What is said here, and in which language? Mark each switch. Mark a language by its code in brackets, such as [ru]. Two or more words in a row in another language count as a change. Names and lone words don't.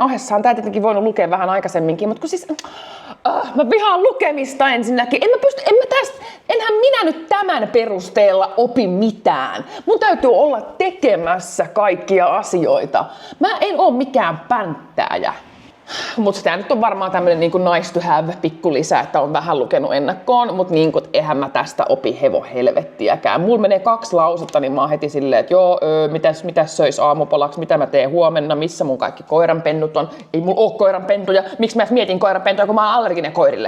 [fi] Ohessaan tää tietenkin voinut lukea vähän aikaisemminkin, mutta kun siis mä vihaan lukemista ensinnäkin. Enhän minä nyt tämän perusteella opi mitään. Mun täytyy olla tekemässä kaikkia asioita. Mä en oo mikään pänttääjä. Mutta tää nyt on varmaan tämmönen [en] nice to have [fi] pikkulisä, että on vähän lukenut ennakkoon, mutta eihän mä tästä opi helvettiäkään. Mulla menee 2 lausetta, niin mä oon heti silleen, että joo, mitäs söis aamupalaksi, mitä mä teen huomenna, missä mun kaikki koiranpennut on. Ei mulla oo koiranpentuja, miksi mä mietin koiranpentuja, kun mä oon allerginen koirille.